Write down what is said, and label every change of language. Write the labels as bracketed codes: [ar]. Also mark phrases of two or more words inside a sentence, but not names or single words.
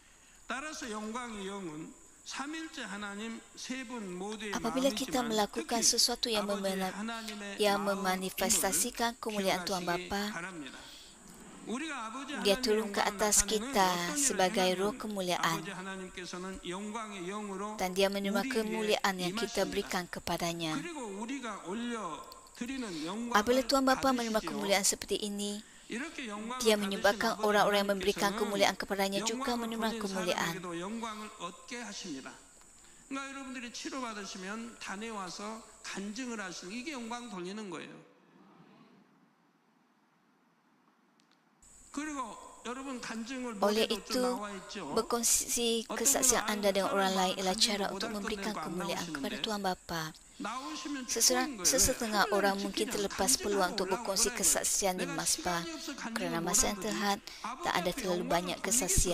[ms] Apabila kita melakukan sesuatu yang memanifestasikan kemuliaan Tuhan Bapa, Dia turun ke atas kita sebagai roh kemuliaan dan Dia menerima kemuliaan yang kita berikan kepadanya. Apabila Tuhan Bapa menerima kemuliaan seperti ini, Dia menyebabkan orang-orang yang memberikan kemuliaan kepadanya juga menerima kemuliaan. [ko] 여러분들이 치료받으시면 단에 와서 간증을 하시는 이게 영광 돌리는 거예요. 그리고 여러분 간증을 [ms] Oleh itu, berkongsi kesaksian anda dengan orang lain ialah cara untuk memberikan kemuliaan kepada Tuhan Bapa. Sesetengah orang mungkin terlepas peluang untuk berkongsi kesaksian di Masbah kerana masa yang terhad tak ada terlalu banyak kesaksian.